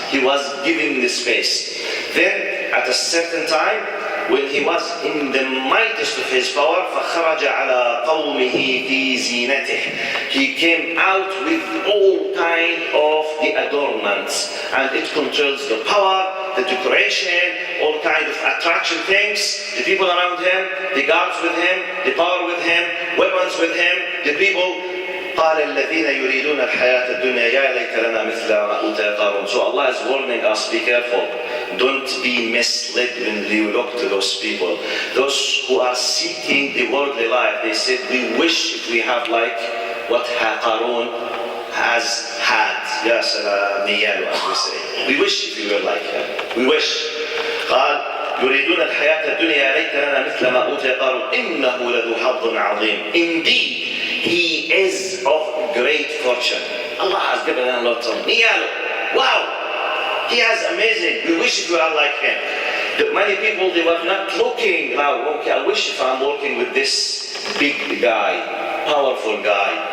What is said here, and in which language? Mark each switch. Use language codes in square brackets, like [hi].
[en] He was given the space. Then at a certain time, when he was in the mightiest of his power, [ar] فَخَرَجَ عَلَىٰ قَوْمِهِ فِي زِينَتِهِ. [en] He came out with all kind of the adornments, and it controls the power, the decoration, all kind of attraction things, the people around him, the guards with him, the power with him, weapons with him, the people. [ar] قال الذين يريدون الحياة الدنيا يا ليت لنا مثل ما أوتي قارون. [en] So Allah is warning us, be careful. Don't be misled when you look to those people. Those who are seeking the worldly life, they said, we wish if we have like what Qaroon has had. [ar] Ya salam niyalu, [en] as we say. We wish if we were like him. We wish. [ar] قال يريدون الحياة الدنيا يا ليت لنا مثل ما أوتي قارون إنه لذو حظ عظيم. [en] Indeed, he is of great fortune. Allah has given him lots of niyalu. Wow! He has amazing. We wish if we are like him. Many people, they were not looking now. Okay, I wish if I'm working with this big guy, powerful guy.